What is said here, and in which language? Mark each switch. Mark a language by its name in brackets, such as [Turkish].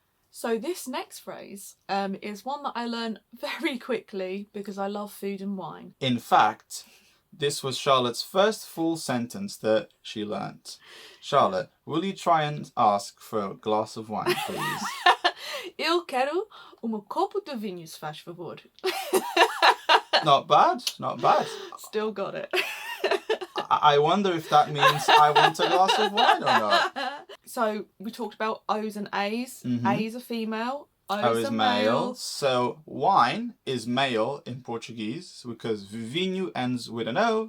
[English] So this next phrase is one that I learned very quickly because I love food and wine. In fact, this was Charlotte's first full sentence that she learnt. Charlotte, will you try and ask for a glass of wine, please? [Portuguese] Eu quero copo de vinho, se faz favor. [English] Not bad, not bad. Still got it. I wonder if that means I want a glass of wine or not. So we talked about O's and A's. A's are female, O O's is are male. male. So wine is male in Portuguese because vinho ends with an O.